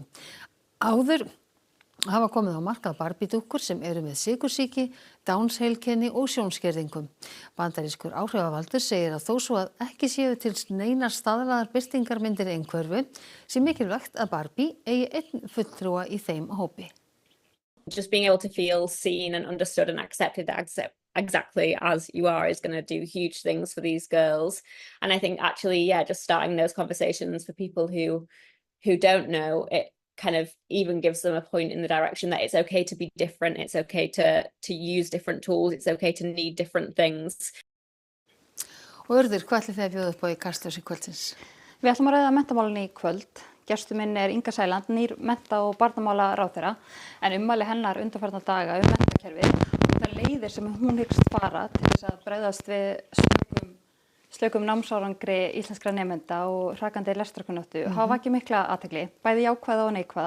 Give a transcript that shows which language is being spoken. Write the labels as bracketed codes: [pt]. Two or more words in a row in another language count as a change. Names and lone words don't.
[is] Áður hafa komið á markað Barbie-dúkkur sem eru með sykursýki, Downs-heilkenni og sjónskerðingum. Bandarískur áhrifavaldur segir að þó svo að ekki séu til neinar staðlaðar birtingarmyndir einhverfu sé mikilvægt að Barbie eigi einn fulltrúa í þeim hópi. [en] Just being able to feel seen and understood and accepted exactly as you are is going to do huge things for these girls. And I think actually, just starting those conversations for people who don't know, it kind of even gives them a point in the direction that it's okay to be different, it's okay to use different tools, it's okay to need different things. [is] Og Urður, hvað ætlið þið að bjóða upp á í Kastljósi kvöldsins? Við ætlum að ræða menntamálin í kvöld. Gestur minn er Inga Sæland, nýr mennta- og barnamálaráðherra, en ummæli hennar undanfarna daga menntakerfið og það leiðir sem hún hyggst fara til þess að bregðast við slökum námsárangri íslenskra nemenda og hrakandi lestrarkunnáttu hafa vakið mikla athygli, bæði jákvæða og neikvæða.